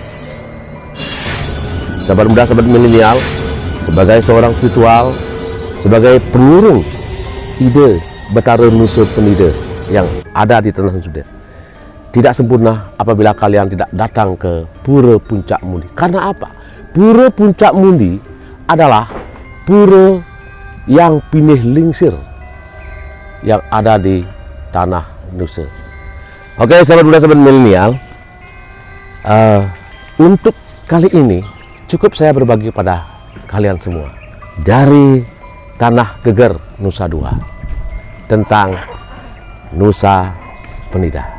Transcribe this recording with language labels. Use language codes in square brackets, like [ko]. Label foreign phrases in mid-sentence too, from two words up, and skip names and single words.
[id] Sahabat muda, sahabat milenial, sebagai seorang spiritual, sebagai pengurung ide Betara Nusa Penida yang ada di Tanah Suci, tidak sempurna apabila kalian tidak datang ke Pura Puncak Mundi. Karena apa? Pura Puncak Mundi adalah pura yang [ban] pinih lingsir [id] yang ada di Tanah Nusa. Oke, sahabat muda, sahabat milenial, untuk kali ini cukup saya berbagi pada kalian semua dari Tanah Geger Nusa Dua tentang Nusa Penida.